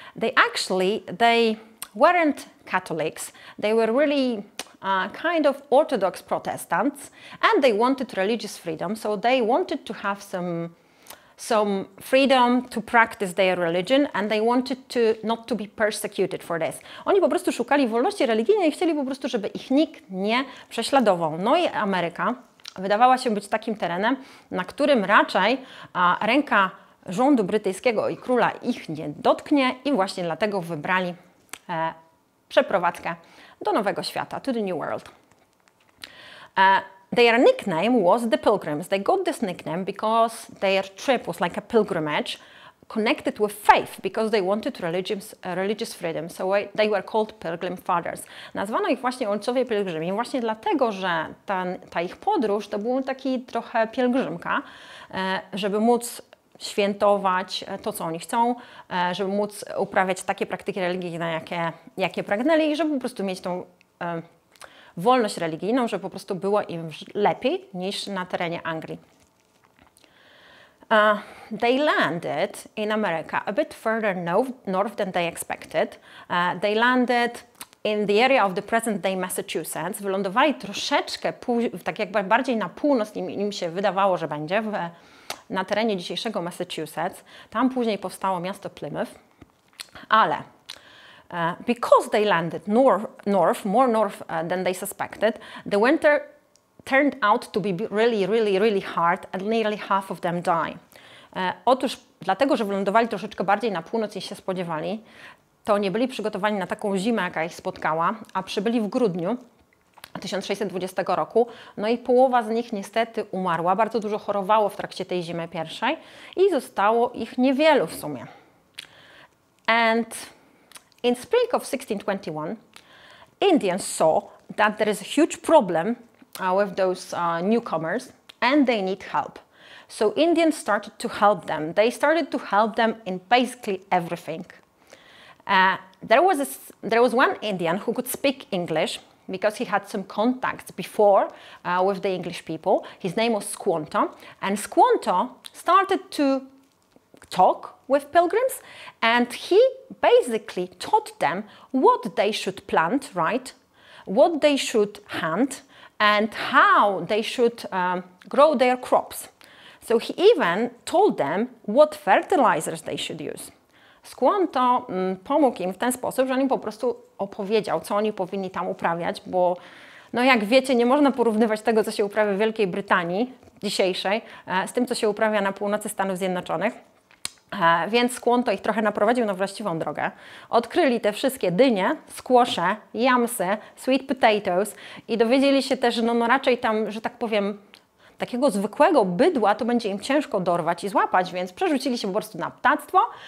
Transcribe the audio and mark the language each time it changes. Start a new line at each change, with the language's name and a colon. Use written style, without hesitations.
English: They weren't Catholics. They were really kind of Orthodox Protestants, and they wanted religious freedom. So they wanted to have some freedom to practice their religion, and they wanted not to be persecuted for this.
Polish: Oni po prostu szukali wolności religijnej i chcieli po prostu, żeby ich nikt nie prześladował. No i Ameryka wydawała się być takim terenem, na którym raczej ręka rządu brytyjskiego i króla ich nie dotknie, i właśnie dlatego wybrali przeprowadzkę do Nowego Świata,
English: to the New World. Their nickname was the Pilgrims. They got this nickname because their trip was like a pilgrimage connected with faith, because they wanted religious freedom. So they were called Pilgrim Fathers.
Polish: Nazwano ich właśnie ojcowie pielgrzymi właśnie dlatego, że ta ich podróż to był taki trochę pielgrzymka, żeby móc świętować to, co oni chcą, żeby móc uprawiać takie praktyki religijne, jakie pragnęli, i żeby po prostu mieć tą wolność religijną, żeby po prostu było im lepiej niż na terenie Anglii.
English: They landed in America a bit further north than they expected. They landed in the area of the present-day Massachusetts.
Polish: Wylądowali troszeczkę tak jakby bardziej na północ, im się wydawało, że będzie, na terenie dzisiejszego Massachusetts. Tam później powstało miasto Plymouth, ale
English: because they landed more north than they suspected, the winter turned out to be really hard, and nearly half of them died.
Polish: Otóż dlatego, że wylądowali troszeczkę bardziej na północ niż się spodziewali, to nie byli przygotowani na taką zimę, jaka ich spotkała, a przybyli w grudniu 1620 roku, no i połowa z nich niestety umarła, bardzo dużo chorowało w trakcie tej zimy pierwszej i zostało ich niewielu w sumie.
English: And in spring of 1621, Indians saw that there is a huge problem with those newcomers, and they need help. So Indians started to help them. They started to help them in basically everything. There was one Indian who could speak English because he had some contacts before with the English people. His name was Squanto, and Squanto started to talk with pilgrims, and he basically taught them what they should plant, right? What they should hunt, and how they should grow their crops. So he even told them what fertilizers they should use.
Polish: Squanto pomógł im w ten sposób, że on im po prostu opowiedział, co oni powinni tam uprawiać, bo no jak wiecie, nie można porównywać tego, co się uprawia w Wielkiej Brytanii dzisiejszej, z tym, co się uprawia na północy Stanów Zjednoczonych. Więc Squanto ich trochę naprowadził na właściwą drogę. Odkryli te wszystkie dynie, squasze, yamsy, sweet potatoes i dowiedzieli się też, że no raczej tam, że tak powiem, takiego zwykłego bydła to będzie im ciężko dorwać i złapać, więc przerzucili się po prostu na ptactwo.